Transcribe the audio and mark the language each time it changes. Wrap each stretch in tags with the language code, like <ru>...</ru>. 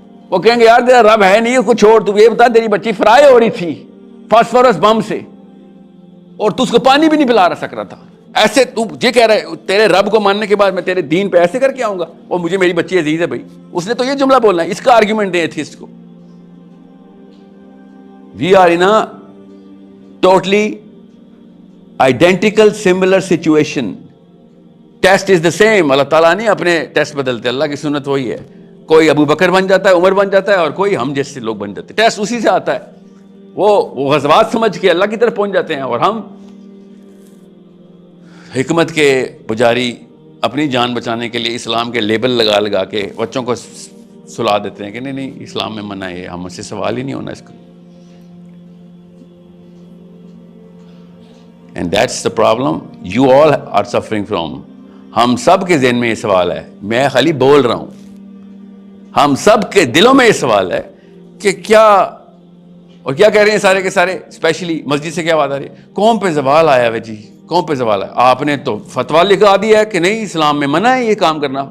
<ur>وہ کہیں گے یار تیرا رب ہے نہیں, کچھ چھوڑ, تو یہ بتا تیری بچی فرائی ہو رہی تھی فاسفورس بم سے اور تو اس کو پانی بھی نہیں پلا سک رہا تھا. ایسے تو یہ کہہ رہا ہے تیرے رب کو ماننے کے بعد میں تیرے دین پہ ایسے کر کے آؤں گا؟ وہ مجھے میری بچی عزیز ہے. بھائی اس نے تو یہ جملہ بولنا ہے. اس کا آرگیومنٹ دیں ایتھیسٹ کو.</ur> <en>We are in a totally identical similar situation. Test is the same.</en> <ur>اللہ تعالیٰ نہیں اپنے ٹیسٹ بدلتے, اللہ کی سنت وہی ہے. کوئی ابو بکر بن جاتا ہے, عمر بن جاتا ہے, اور کوئی ہم جیسے لوگ بن جاتے ہیں. ٹیسٹ اسی سے آتا ہے. وہ غزوات سمجھ کے اللہ کی طرف پہنچ جاتے ہیں اور ہم حکمت کے پجاری اپنی جان بچانے کے لیے اسلام کے لیبل لگا لگا کے بچوں کو سلا دیتے ہیں کہ نہیں اسلام میں منع ہے, ہم سے سوال ہی نہیں ہونا اس کا.</ur> <en>And that's the problem you all are suffering from.</en> <ur>ہم سب کے ذہن میں یہ سوال ہے, میں خالی بول رہا ہوں, ہم سب کے دلوں میں یہ سوال ہے کہ کیا, اور کیا کہہ رہے ہیں سارے کے سارے, اسپیشلی مسجد سے کیا بات آ رہی ہے, قوم پہ زوال آیا ہے. جی قوم پہ زوال ہے. آپ نے تو فتویٰ لکھا دیا ہے کہ نہیں اسلام میں منع ہے یہ کام کرنا.</ur>